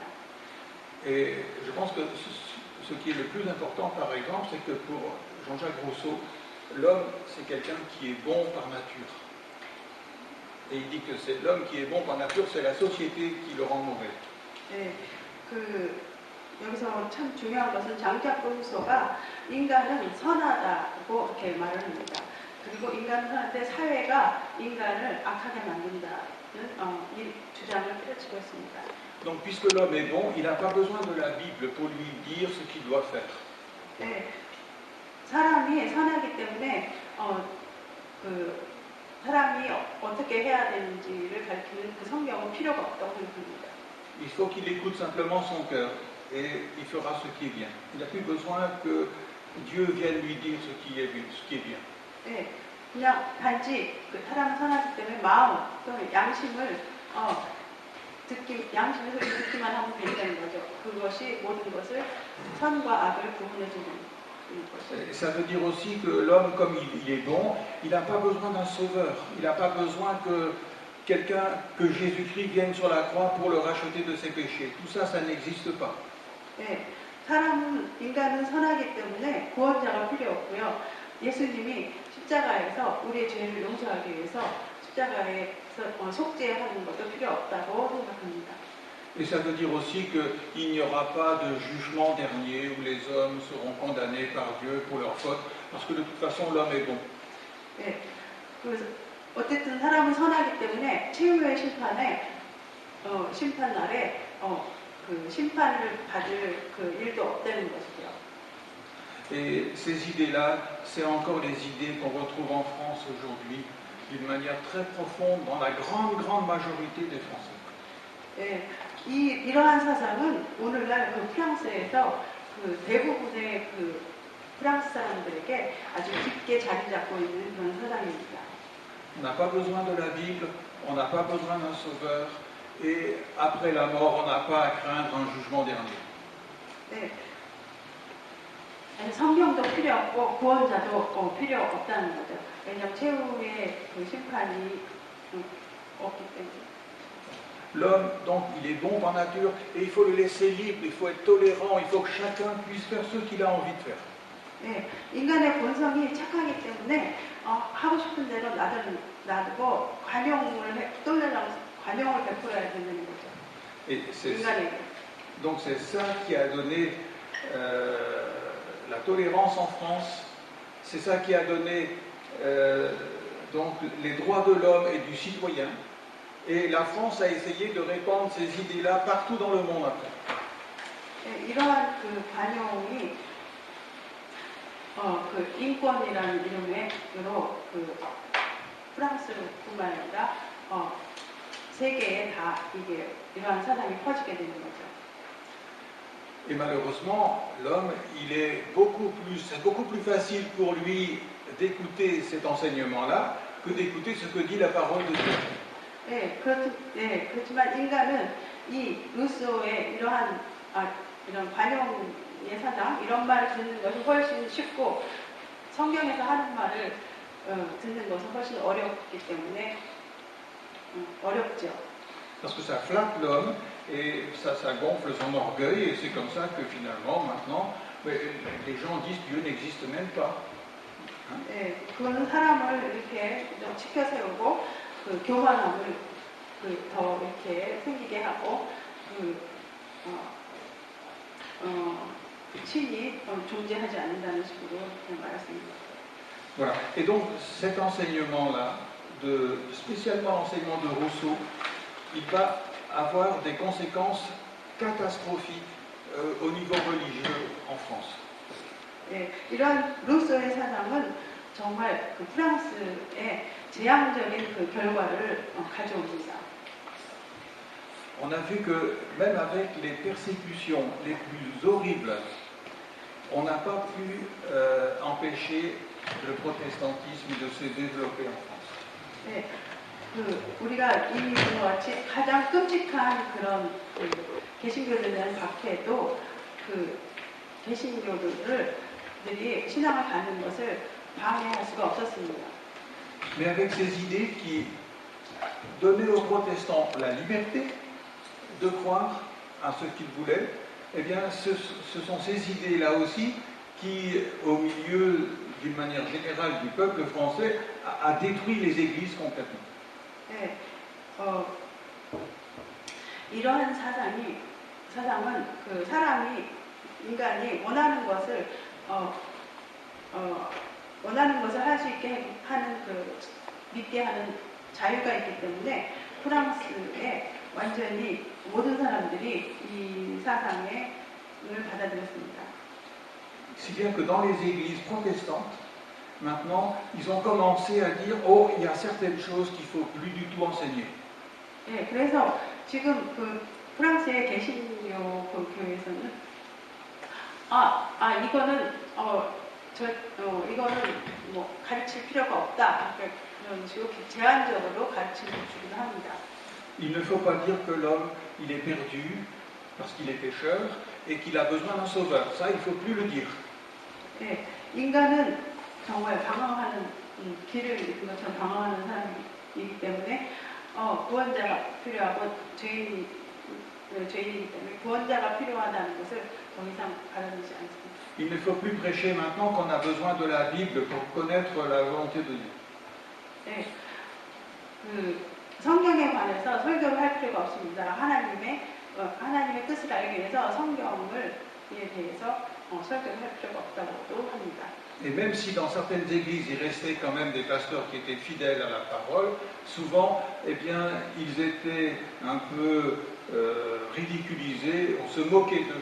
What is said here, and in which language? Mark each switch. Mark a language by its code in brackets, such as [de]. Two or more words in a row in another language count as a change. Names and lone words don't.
[fr] Et je pense que ce qui est le plus important, par exemple, c'est que pour Jean-Jacques Rousseau, l'homme, c'est quelqu'un qui est bon par nature. Et il dit que c'est l'homme qui est bon par nature, c'est la société qui le rend mauvais. [ko] 네, 여기서 참 중요한 것은 장작 루소가 인간은 선하다고 이렇게 말을 합니다. 그리고 인간은 선한데 사회가 인간을 악하게 만든다는 이 주장을 펼치고 있습니다. [fr] Donc, puisque l'homme est bon, il n'a pas besoin de la Bible pour lui dire ce qu'il doit faire. [ko] 네, 사람이 선하기 때문에 사람이 어떻게 해야 되는지를 가르치는 그 성경은 필요가 없다고 생각합니다. [fr] Il faut qu'il écoute simplement son cœur et il fera ce qui est bien. Il n'a plus besoin que Dieu vienne lui dire ce qui est bien. [ko] 네, 그냥 단지 그 사람은 선하기 때문에 마음 또는 양심의 소리를 듣기만 하면 된다는 거죠. 그것이 모든 것을 선과 악을 구분해 주는. [fr] Ça veut dire aussi que l'homme, comme il est bon, il n'a pas besoin d'un sauveur. Il n'a pas besoin que Jésus-Christ vienne sur la croix pour le racheter de ses péchés. Tout ça, ça n'existe pas. [ko] 네, 인간은 선하기 때문에 구원자가 필요 없고요. 예수님이 십자가에서 우리의 죄를 용서하기 위해서 십자가에서 속죄하는 것도 필요 없다고 생각합니다. [fr] Et ça veut dire aussi qu'il n'y aura pas de jugement dernier où les hommes seront condamnés par Dieu pour leurs fautes, parce que de toute façon l'homme est bon. [ko] 네, 그래서 어쨌든 사람은 선하기 때문에 최후의 심판에 심판 날에 그 심판을 받을 그 일도 없다는 것이죠. [fr] Et ces idées-là, c'est encore les idées qu'on retrouve en France aujourd'hui, d'une manière très profonde dans la grande majorité des Français. [ko] 예, 이러한 사상은 오늘날 그 프랑스에서 그 대부분의 그 프랑스 사람들에게 아주 깊게 자리 잡고 있는 그런 사상입니다. [fr] On n'a pas besoin de la Bible, on n'a pas besoin d'un sauveur, et après la mort, on n'a pas à craindre un jugement dernier. [ko] 네. 성경도 필요 없고 구원자도 필요 없다는 거죠. 왜냐하면 최후의 그 심판이 없기 때문에. [fr] L'homme, donc, il est bon par nature et il faut le laisser libre, il faut être tolérant, il faut que chacun puisse faire ce qu'il a envie de faire. [ko] 네, 인간의 본성이 착하기 때문에 하고 싶은 대로 놔두고 관용을 베풀어야 된다는 거죠. [fr] Et [ko] 인간에게. [fr] donc c'est ça qui a donné la tolérance en France, c'est ça qui a donné donc les droits de l'homme et du citoyen. Et la France a essayé de répandre ces idées-là partout dans le monde après. [ko] 네, 이러한 그 관용이 그 인권이라는 이름으로 그 프랑스뿐만 아니라 세계에 다 이게 이러한 사상이 퍼지게 되는 거죠. [fr] Et malheureusement, l'homme, c'est beaucoup plus facile pour lui d'écouter cet enseignement-là que d'écouter ce que dit la parole de Dieu. [ko] 네, 그렇지만 인간은 이 루소의 이런 관용의 사상, 이런 말을 듣는 것이 훨씬 쉽고 성경에서 하는 말을 듣는 것은 훨씬 어렵기 때문에 어렵죠. [fr] Parce que ça flatte l'homme et ça gonfle son orgueil et c'est comme ça que finalement, maintenant, les gens disent Dieu n'existe même pas. Hein? [ko] 네, 그거는 사람을 이렇게 좀 지켜 세우고 그 교만함을 더 이렇게 생기게 하고 신이 존재하지 않는다는 식으로 말했습니다. [fr] Voilà. Et donc cet enseignement-là, spécialement l'enseignement de Rousseau, il va avoir des conséquences catastrophiques au niveau religieux en France. [ko] 네, 이런 루소의 사상은 정말 그 프랑스의 재앙적인 그 결과를 가져옵니다. [fr] On a vu que même avec les persécutions les plus horribles, on n'a pas pu empêcher le protestantisme de se développer en France. [ko] 네, 우리가 이미 본 것 같이 가장 끔찍한 그런 개신교들에 대한 박해도 그 개신교들이 신앙을 갖는 것을 방해할 수가 없었습니다. [fr] Mais avec ces idées qui donnaient aux protestants la liberté de croire à ce qu'ils voulaient, eh bien ce sont ces idées-là aussi qui, au milieu d'une manière générale du peuple français, a détruit les églises complètement. [ko] 네, 이러한 사상은 그 인간이 원하는 것을 할 수 있게 하는 믿게 하는 자유가 있기 때문에 프랑스에 완전히 모든 사람들이 이 사상을 받아들였습니다. [fr] Si bien que dans les églises protestantes, maintenant, ils ont commencé à dire oh, il y a certaines choses qu'il ne faut plus du tout enseigner. [ko] 네, 그래서 지금 그 프랑스의 개신교 교회에서는 이거는 뭐 가르칠 필요가 없다. 그런 식으로 제한적으로 가르치는 주기도 합니다. [fr] Il ne faut pas dire que l'homme, il est perdu parce qu'il est pécheur et qu'il a besoin d'un sauveur. Ça, il ne faut plus le dire. [ko] 네, 인간은 정말 방황하는 길을 잃은 것처럼 방황하는 사람이기 때문에 구원자가 필요하고 죄인이기 때문에 구원자가 필요하다는 것을 더 이상 바라지 않습니다. [fr] Il ne faut plus prêcher maintenant qu'on a besoin de la Bible pour connaître la volonté de Dieu. [ko] 네, 성경에 관해서 설교를 할 필요가 없습니다. 하나님의 뜻을 알기 위해서 성경에 대해서 설교를 할 필요가 없다고도 합니다. [fr] Et même si dans certaines églises, il restait quand même des pasteurs qui étaient fidèles à la parole, souvent, eh bien, ils étaient un peu ridiculisés, on se moquait d'eux.